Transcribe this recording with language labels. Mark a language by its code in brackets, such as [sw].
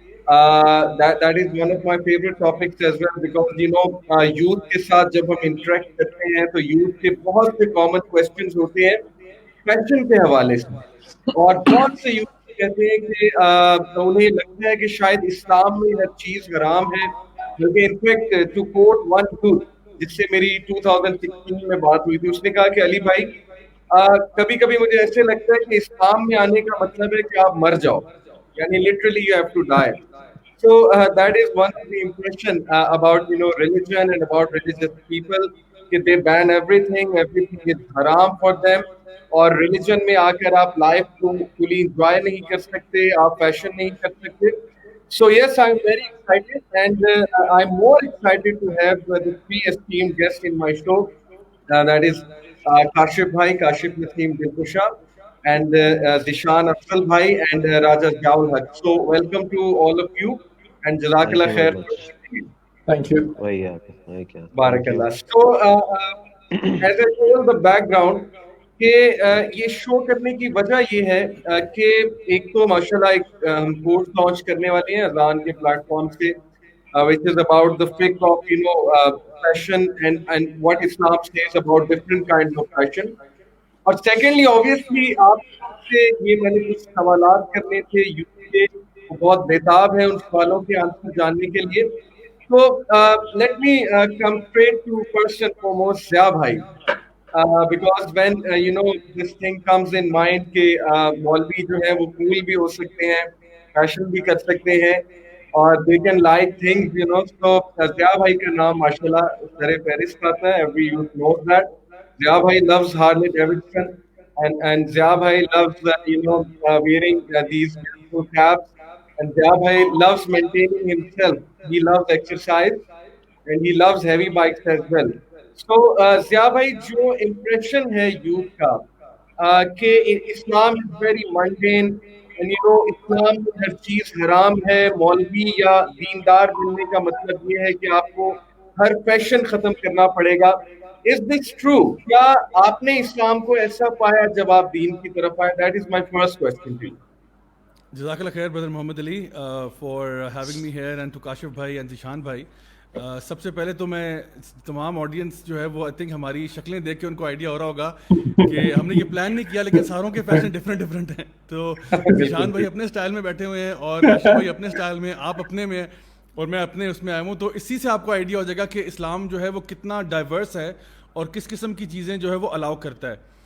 [en] That is one of my favorite topics as well because [hi] youth के साथ जब हम इंटरेक्ट करते हैं तो यूथ के बहुत से कॉमन क्वेश्चंस होते हैं फैशन के हवाले से, और बहुत से यूथ कहते हैं कि उन्हें लगता है कि शायद इस्लाम में हर चीज हराम है, बल्कि [en] in fact to quote one youth [hi] जिससे मेरी 2016 में बात हुई थी, उसने कहा कि अली भाई, कभी कभी मुझे ऐसे लगता है कि इस्लाम में आने का मतलब है कि आप मर जाओ, यानी [en] Literally you have to die. So that is one of the impression about religion and about religious people कि they ban everything, everything is haram for them. [hi] और रिलीजन में आकर आप लाइफ को फुली इंजॉय नहीं कर सकते, आप फैशन नहीं कर सकते. [en] So yes, I'm very excited, and I'm more excited to have the three esteemed guests in my show. That is Kashif Bhai, Kashif Naseem Dilkusha, and Zishan Afzal Bhai, and Raja Ziaul Haq. So welcome to all of you, and thank [ar] Jazakallah [en] You very Khair for much. joining in. Thank you. [hi] वही क्या [en] Thank you. [ar] Barakallah. [en] So as I told the background [hi] कि ये show करने की वजह ये है कि एक तो माशाल्लाह एक हम कोर्स लॉन्च करने वाले हैं अजान के प्लेटफॉर्म से, [en] which is about the fiqh of fashion [hi] and what Islam says about different kinds of fashion. और सेकेंडली ऑब्वियसली आपसे ये मैंने कुछ सवालात करने थे यूथ के, वो बहुत बेताब है उन सवालों के आंसर जानने के लिए. तो [en] let me come straight to first and foremost [hi] Zia भाई, [en] because when this thing comes in mind [hi] कि मौलवी जो है वो कूल भी हो सकते हैं, फैशन भी कर सकते हैं, और [en] they can like things, so [hi] Zia भाई का नाम माशाल्लाह सरे फहरिस्त आता है. [en] Every youth knows that. Zia bhai loves Harley Davidson, and Zia bhai loves wearing these beautiful caps, and Zia bhai loves maintaining himself. He loves exercise and he loves heavy bikes as well. [hi] So Zia भाई, जो इम्प्रेशन है यूथ का कि [en] Islam is very mundane [hi] and Islam में हर चीज हराम है, मौलवी या दीनदार बनने का मतलब ये है कि आपको हर फैशन खत्म करना पड़ेगा. [en] Is this true? [hi] क्या आपने इस्लाम को ऐसा पाया जब आप दीन की तरफ आए? [en] That is my first question to you. [ar] Jazakallah khair, [en] brother Muhammad Ali, for having me here, and to Kashif bhai and Zishan bhai. [hi] सबसे पहले तो मैं तमाम ऑडियंस जो है वो [en] I think [hi] हमारी शक्लें देख के उनको आइडिया हो रहा होगा कि हमने ये प्लान नहीं किया, लेकिन सारों के फैशन डिफरेंट डिफरेंट हैं. तो जिशान भाई अपने स्टाइल में बैठे हुए हैं और काशिफ भाई अपने स्टाइल में, आप अपने में और मैं अपने उसमें आया हूँ. तो इसी से आपको आइडिया हो जाएगा कि इस्लाम जो है वो कितना डाइवर्स है और किस किस्म की चीज़ें जो है वो अलाउ करता है.